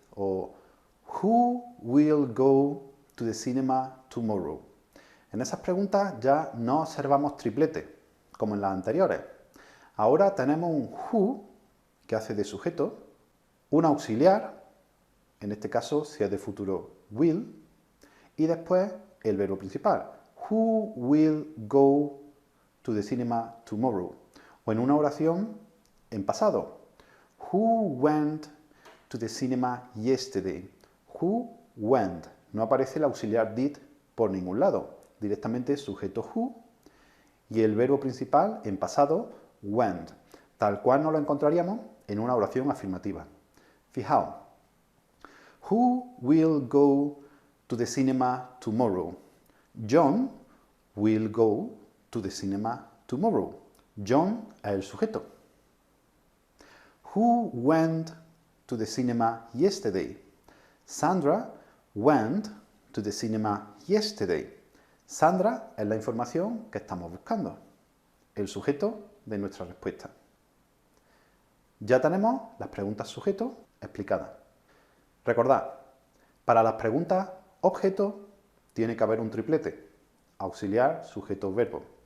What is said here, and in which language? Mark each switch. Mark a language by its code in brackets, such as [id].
[en] O who will go to the cinema tomorrow? [es] En esas preguntas ya no observamos triplete, como en las anteriores. Ahora tenemos un who, que hace de sujeto, un auxiliar, en este caso, si es de futuro, will, y después el verbo principal. [en] Who will go to the cinema tomorrow? [es] O en una oración en pasado. [en] Who went to the cinema yesterday? Who went? [es] No aparece el auxiliar did por ningún lado. Directamente sujeto who y el verbo principal en pasado went. Tal cual no lo encontraríamos en una oración afirmativa. Fijaos. [en] Who will go to the cinema tomorrow? John will go to the cinema tomorrow. [es] John es el sujeto. [en] Who went to the cinema yesterday? Sandra went to the cinema yesterday. [es] Sandra es la información que estamos buscando, el sujeto de nuestra respuesta. Ya tenemos las preguntas sujeto explicadas. Recordad, para las preguntas objeto tiene que haber un triplete, auxiliar, sujeto, verbo.